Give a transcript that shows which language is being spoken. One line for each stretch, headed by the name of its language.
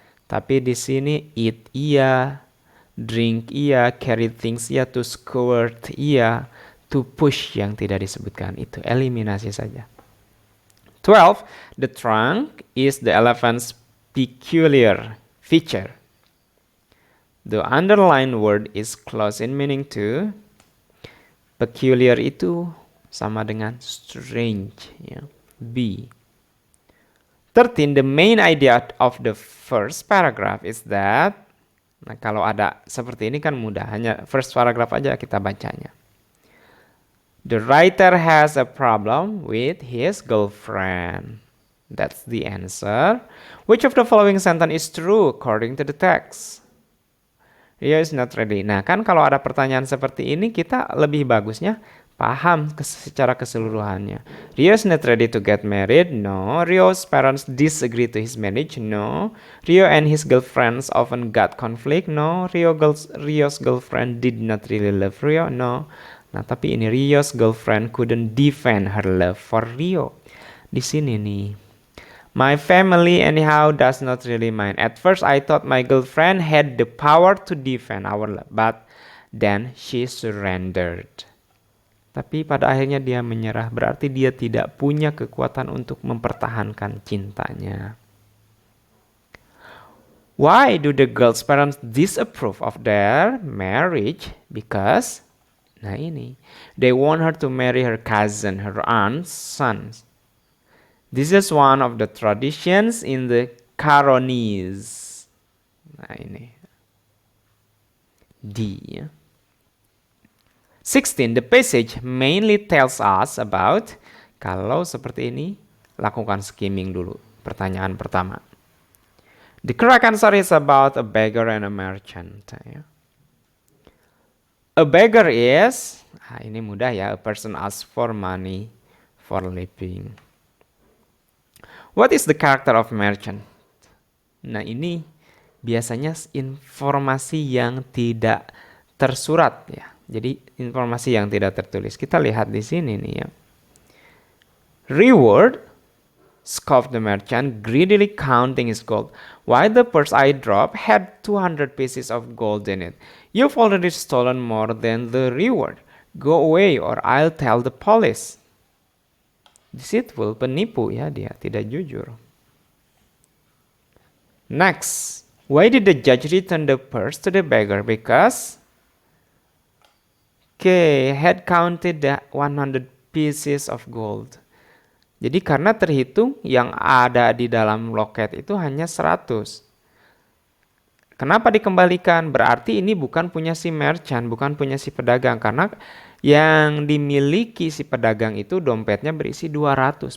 Indonesian: Tapi di sini
English: eat
Indonesian: iya,
English: drink
Indonesian: iya,
English: carry things
Indonesian: iya,
English: to squirt
Indonesian: iya,
English: to push
Indonesian: yang tidak disebutkan itu eliminasi saja. 12.
English: The trunk is the elephant's peculiar feature. The underlined word is close in meaning to.
Indonesian: Peculiar itu sama dengan strange. Ya. B. 13.
English: The main idea of the first paragraph is that.
Indonesian: Nah, kalau ada seperti ini kan mudah. Hanya
English: first paragraph
Indonesian: aja kita bacanya.
English: The writer has a problem with his girlfriend. That's the answer. Which of the following sentence is true according to the text? Rio is not ready.
Indonesian: Nah, kan kalau ada pertanyaan seperti ini, kita lebih bagusnya paham secara keseluruhannya.
English: Rio is not ready to get married. No. Rio's parents disagree to his marriage. No. Rio and his girlfriends often got conflict. No. Rio's girlfriend did not really love Rio. No.
Indonesian: Nah, tapi ini
English: Rio's girlfriend couldn't defend her love for Rio.
Indonesian: Di sini nih.
English: My family anyhow does not really mind. At first I thought my girlfriend had the power to defend our love, but then she surrendered.
Indonesian: Tapi pada akhirnya dia menyerah, berarti dia tidak punya kekuatan untuk mempertahankan cintanya.
English: Why do the girl's parents disapprove of their marriage? Because,
Indonesian: nah ini,
English: they want her to marry her cousin, her aunt's sons. This is one of the traditions in the Caronese.
Indonesian: Nah ini.
English: D. 16. The passage mainly tells us about.
Indonesian: Kalau seperti ini, lakukan skimming dulu. Pertanyaan pertama.
English: The correct answer is about a beggar and a merchant. A beggar is,
Indonesian: ini mudah ya,
English: a person asks for money for living. What is the character of merchant?
Indonesian: Nah ini biasanya informasi yang tidak tersurat ya. Jadi informasi yang tidak tertulis. Kita lihat di sini nih ya.
English: Reward, scoffed the merchant, greedily counting his gold. Why the purse I dropped had 200 pieces of gold in it. You've already stolen more than the reward. Go away or I'll tell the police.
Indonesian: Deceitful, penipu ya dia, tidak jujur.
English: Next, why did the judge return the purse to the beggar? Because had counted the 100 pieces of gold.
Indonesian: Jadi karena terhitung yang ada di dalam loket itu hanya 100. Kenapa dikembalikan? Berarti ini bukan punya si merchant, bukan punya si pedagang. Karena yang dimiliki si pedagang itu dompetnya berisi 200.